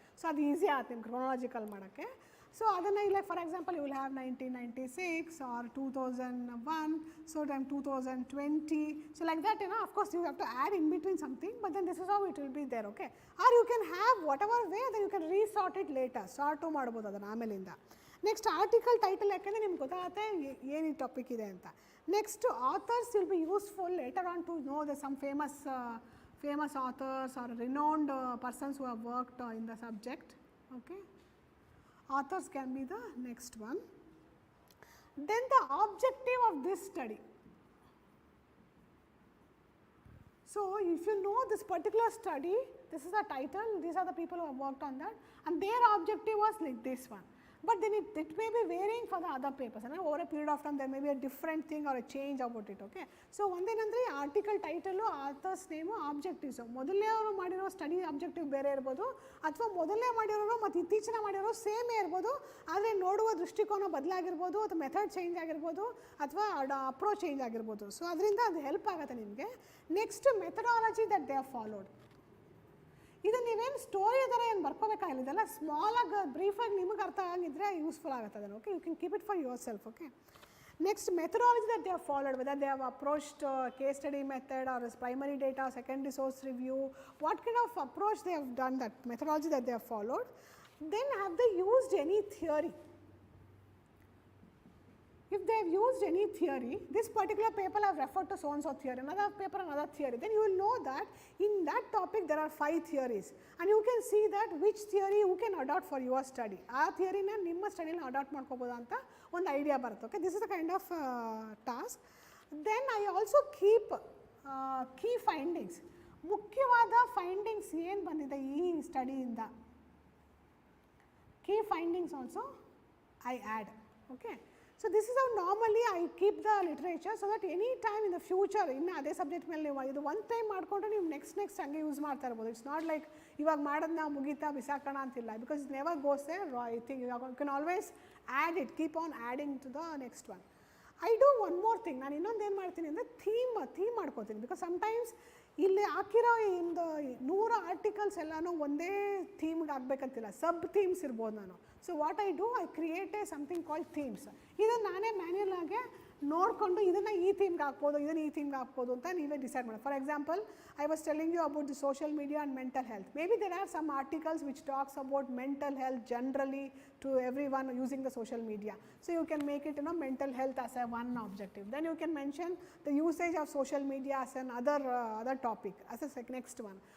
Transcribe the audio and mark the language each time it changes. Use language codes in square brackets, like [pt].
[en] So that easy in chronological madake. So adanna, like for example, you will have 1996 or 2001, so then 2020. So like that, of course you have to add in between something, but then this is how it will be there, okay. Or you can have whatever way, then you can resort it later. [kn] Sort to ಮಾಡಬಹುದು ಅದನ್ನ ಆಮೇಲಿಂದ. Next article title ಯಾಕಂದ್ರೆ ನಿಮಗೆ ಗೊತ್ತಾಗುತ್ತೆ ಏನು ಈ topic ಇದೆ ಅಂತ. [en] Next, authors will be useful later on to know the some famous authors or renowned persons who have worked in the subject, okay. Authors can be the next one. Then the objective of this study. So if you know this particular study, this is the title, these are the people who have worked on that, and their objective was like this one. But then it may be varying for the other papers, and over a period of time there may be a different thing or a change about it, okay. [kn] So ಒಂದೇನಂದ್ರೆ article title, author's name, objectives, ಮೊದಲನೇ ಅವರು ಮಾಡಿರೋ study objective ಬೇರೆ ಇರ್ಬೋದು, ಅಥವಾ ಮೊದಲನೇ ಮಾಡಿರೋರು ಮತ್ತು ಇತ್ತೀಚಿನ ಮಾಡಿರೋ ಸೇಮೇ ಇರ್ಬೋದು, ಆದರೆ ನೋಡುವ ದೃಷ್ಟಿಕೋನ ಬದಲಾಗಿರ್ಬೋದು, ಅಥವಾ ಮೆಥಡ್ ಚೇಂಜ್ ಆಗಿರ್ಬೋದು, ಅಥವಾ ಅಪ್ರೋಚ್ ಚೇಂಜ್ ಆಗಿರ್ಬೋದು. ಸೊ ಅದರಿಂದ ಅದು ಹೆಲ್ಪ್ ಆಗುತ್ತೆ ನಿಮಗೆ. [en] Next methodology that they are followed. [kn] ಇದು ನೀವೇನು ಸ್ಟೋರಿ ಥರ ಏನು ಬರ್ಕೋಬೇಕಾಗಿಲ್ಲ, ಇದೆಲ್ಲ ಸ್ಮಾಲಾಗಿ ಬ್ರೀಫಾಗಿ ನಿಮಗೆ ಅರ್ಥ ಆಗಿದ್ದರೆ ಯೂಸ್ಫುಲ್ ಆಗುತ್ತೆ ಅದನ್ನು, okay. [en] you can keep it for yourself, [kn] okay. [en] Next, methodology that they have followed, whether they have approached case study method or as primary data, secondary source review, what kind of approach they have done, that methodology that they have followed. Then have they used any theory? If they have used any theory, this particular paper have referred to so and so theory, another paper another theory, then you will know that in that topic there are 5 theories, and you can see that which theory you can adopt for your study. [kn] Aa theory na nimma study na adopt ಮಾಡ್ಕೋಬಹುದು ಅಂತ ಒಂದು idea ಬರುತ್ತೆ, okay. [en] This is the kind of task. Then I also keep key findings, [kn] ಮುಖ್ಯವಾದ findings ಏನು ಬಂದಿದೆ ಈ ಸ್ಟಡಿಯಿಂದ, [en] key findings also I add, okay. So this is how normally I keep the literature, so that any time in the future [kn] ಇನ್ನು ಅದೇ subject ಮೇಲೆ ನೀವು ಇದು one time ಮಾಡಿಕೊಂಡ್ರೆ ನೀವು ನೆಕ್ಸ್ಟ್ ಹಂಗೆ ಯೂಸ್ ಮಾಡ್ತಾ ಇರ್ಬೋದು. [en] it's not like [kn] ಇವಾಗ ಮಾಡೋದು ನಾವು ಮುಗೀತಾ ಬಿಸಾಕೋಣ ಅಂತಿಲ್ಲ, [en] Because it never goes there. I think you can always add it, keep on adding to the next one. I do one more thing, [kn] ನಾನು ಇನ್ನೊಂದು ಏನು ಮಾಡ್ತೀನಿ ಅಂದರೆ ಥೀಮ್ ಮಾಡ್ಕೋತೀನಿ, [en] because sometimes [kn] ಇಲ್ಲಿ ಹಾಕಿರೋ ಇಂದು 100 ಆರ್ಟಿಕಲ್ಸ್ ಎಲ್ಲನೂ ಒಂದೇ ಥೀಮ್ಗೆ ಆಗಬೇಕಂತಿಲ್ಲ, ಸಬ್ ಥೀಮ್ಸ್ ಇರ್ಬೋದು ನಾನು. [en] So what I do, I create something called themes. [kn] ಇದನ್ನು ನಾನೇ ಮ್ಯಾನ್ಯಲ್ ಆಗಿ ನೋಡಿಕೊಂಡು ಇದನ್ನು ಈ ಥೀಮ್ಗೆ ಹಾಕ್ಬೋದು, ಇದನ್ನು ಈ ಥೀಮ್ಗೆ ಹಾಕ್ಬೋದು ಅಂತ ನೀವೇ ಡಿಸೈಡ್ ಮಾಡಿ. [en] For example, I was telling you about the social media and mental health. Maybe there are some articles which talks about mental health generally to everyone using the social media. So you can make it, mental health as a one objective. Then you can mention the usage of social media as another other topic as a next one.